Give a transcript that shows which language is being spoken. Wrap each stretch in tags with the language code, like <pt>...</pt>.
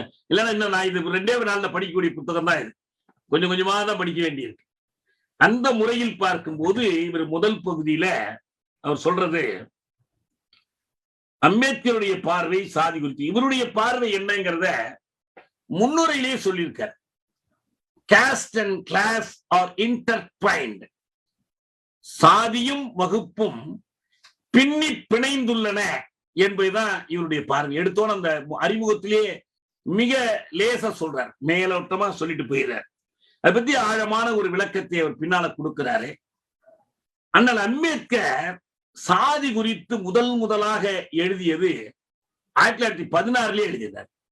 <ta>இல்லைன்னா இன்னும் நான் இது 2 நாள்ல படிக்கக்கூடிய புத்தகம் தான் இது. கொஞ்சம் கொஞ்சமா தான் படிக்க வேண்டியிருக்கு. அந்த முறையில் பார்க்கும்போது இவர் முதல் பகுதியில அவர் சொல்றது, அம்பேத்கருடைய பார்வை சாதி குறித்து. இவருடைய பார்வை என்னங்கிறத முன்னுரையிலேயே சொல்லியிருக்கார்.</ta> <en>Caste and class are intertwined.</en> <ta>சாதியும் வகுப்பும் பின்னி பிணைந்துள்ளன என்பதுதான் இவருடைய பார்வை. எடுத்தோன்னு அந்த அறிமுகத்திலேயே மிக லேசா சொல்றார், மேலோட்டமா சொல்லிட்டு போயிடுறார். அதை பத்தி ஆழமான ஒரு விளக்கத்தை அவர் பின்னால கொடுக்கிறாரு. ஆனால் அம்பேத்கர் சாதி குறித்து முதலாக எழுதியது 1916 எழுதினார்.</ta>